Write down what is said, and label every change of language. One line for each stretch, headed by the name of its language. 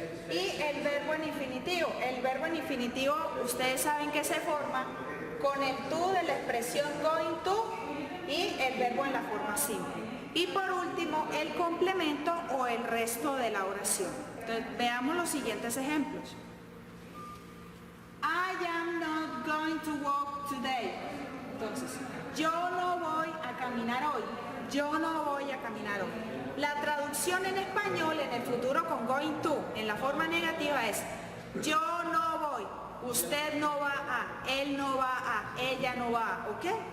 Spanish: Y el verbo en infinitivo, ustedes saben que se forma con el to de la expresión going to y el verbo en la forma simple. Y por último, el complemento o el resto de la oración. Entonces, veamos los siguientes ejemplos.
English: I am not going to walk today.
Spanish: Entonces, yo no voy a caminar hoy. Yo no voy a caminar hoy. La traducción en español en el futuro con going to, en la forma negativa es yo no voy, usted no va a, él no va a, ella no va a, ¿ok?